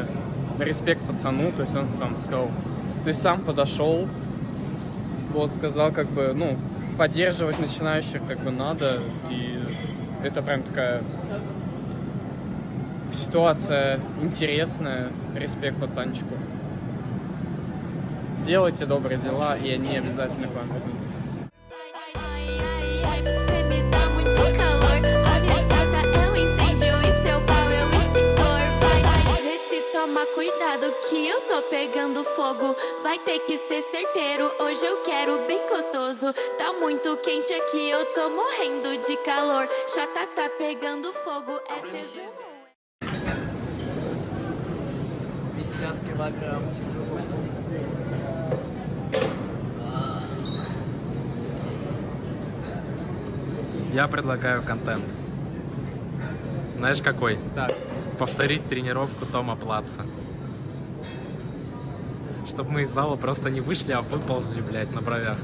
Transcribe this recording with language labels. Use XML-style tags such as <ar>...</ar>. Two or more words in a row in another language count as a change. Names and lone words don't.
<ru>Респект пацану, то есть он там сказал, ты сам подошел, вот, сказал, как бы, ну, поддерживать начинающих как бы надо, и это прям такая ситуация интересная. Респект пацанчику. Делайте добрые дела, и они обязательно к вам вернутся.</ru> <pt>Ai, você me dá muito calor. A minha chata é um incêndio e seu pau é um extintor. Vai, vê se toma cuidado que eu tô pegando fogo. Vai ter que ser certeiro, hoje eu quero bem gostoso. Tá muito quente aqui, eu tô morrendo de calor. Chata tá pegando fogo, é tesão.</pt> <ru>50 килограмм тяжело. Я предлагаю контент. Знаешь какой? Так, Повторить тренировку Тома Платца. Чтобы мы из зала просто не вышли, а выползли, блядь, на бровях.</ru>